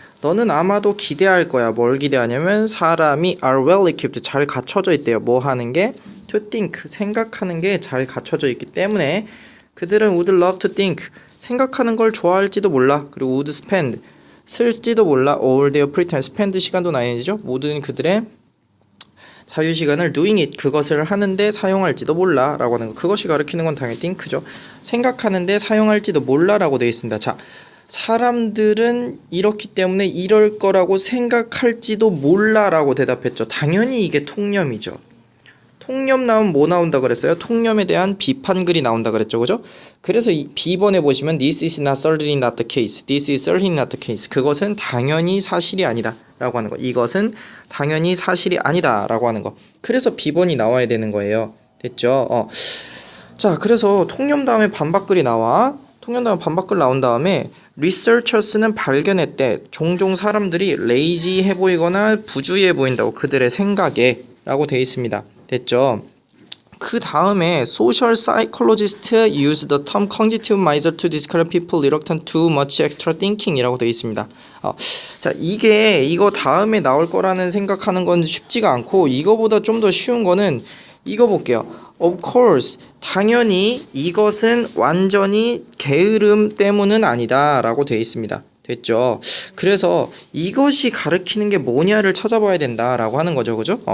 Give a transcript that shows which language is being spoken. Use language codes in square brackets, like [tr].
[ko] 너는 아마도 기대할 거야. 뭘 기대하냐면 사람이 [en] are well equipped [ko] 잘 갖춰져 있대요. 뭐 하는 게 [en] to think [ko] 생각하는 게 잘 갖춰져 있기 때문에 그들은 [en] would love to think [ko] 생각하는 걸 좋아할지도 몰라. 그리고 [en] would spend [ko] 쓸지도 몰라. [en] all their free time spend [ko] 시간도 나뉘죠. 모든 그들의 자유 시간을 [en] doing it [ko] 그것을 하는데 사용할지도 몰라라고 하는 거. 그것이 가리키는 건 당연히 think죠. 생각하는데 사용할지도 몰라라고 되어 있습니다. 자, 사람들은 이렇기 때문에 이럴 거라고 생각할지도 몰라라고 대답했죠. 당연히 이게 통념이죠. 통념 나오면 뭐 나온다 그랬어요? 통념에 대한 비판글이 나온다 그랬죠. 그죠? 그래서 이 B번에 보시면 [en] This is not certainly not the case. This is certainly not the case. [ko] 그것은 당연히 사실이 아니다 라고 하는 거. 이것은 당연히 사실이 아니다 라고 하는 거. 그래서 B번이 나와야 되는 거예요. 됐죠? 자, 그래서 통념 다음에 반박글이 나와. 통념 다음에 반박글 나온 다음에 researchers는 발견했대. 종종 사람들이 lazy해 보이거나 부주의해 보인다고 그들의 생각에 라고 되어 있습니다. 됐죠? 그 다음에 [en] social psychologists use the term cognitive miser to describe people reluctant to much extra thinking [ko] 이라고 되어 있습니다. 자, 이거 다음에 나올 거라는 생각하는 건 쉽지가 않고 이거보다 좀 더 쉬운 거는 이거 볼게요. [en] Of course, [ko] 당연히 이것은 완전히 게으름 때문은 아니다 라고 되어 있습니다. 됐죠? 그래서 이것이 가리키는 게 뭐냐를 찾아봐야 된다라고 하는 거죠. 그죠?